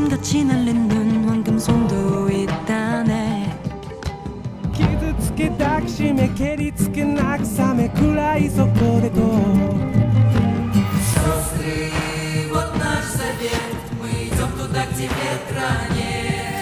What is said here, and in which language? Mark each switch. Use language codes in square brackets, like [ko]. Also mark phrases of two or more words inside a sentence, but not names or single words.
[ko] 빛이 날리는 황금손도 있다네 [ja] 傷つけ抱きしめ蹴りつけ慰め暗いそこでと [ru] Сестры, вот наш совет, мы идем туда, где ветра нет.